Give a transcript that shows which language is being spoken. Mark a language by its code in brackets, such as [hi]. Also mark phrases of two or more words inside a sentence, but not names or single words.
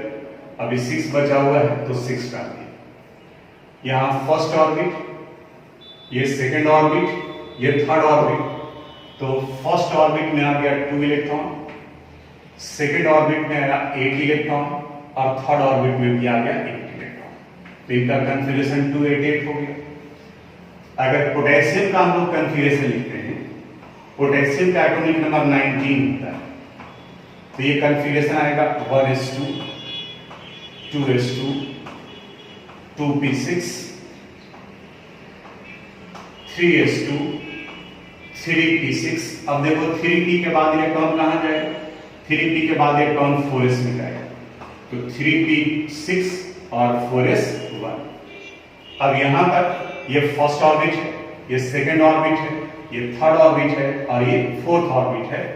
[hi] अभी 6 बचा हुआ है, तो 6 डाल दिया। यहां [en] first orbit, [hi] ये [en] second orbit, [hi] ये [en] third orbit, [hi] तो [en] first orbit [hi] में आ गया 2 इलेक्ट्रॉन, [en] second orbit [hi] में आया 8 इलेक्ट्रॉन और [en] third orbit [hi] में भी आ गया 8 इलेक्ट्रॉन, तो इनका कॉन्फ़िगरेशन 288 हो गया। अगर पोटेशियम का हम लोग कॉन्फ़िगरेशन लिखते हैं, पोटेशियम का [en] atomic number [hi] 19 होता है, तो ये कॉन्फ़िगरेशन आएगा 1s2 2s2 2p6 3s2 3p6। अब देखो 3p के बाद इलेक्ट्रॉन कहाँ जाएगा, 3p के बाद इलेक्ट्रॉन 4s में जाएगा, तो 3p6 और 4s1। अब यहां तक ये [en] first orbit [hi] है, ये [en] second orbit [hi] है, ये [en] third orbit [hi] है और ये [en] fourth orbit [hi] है।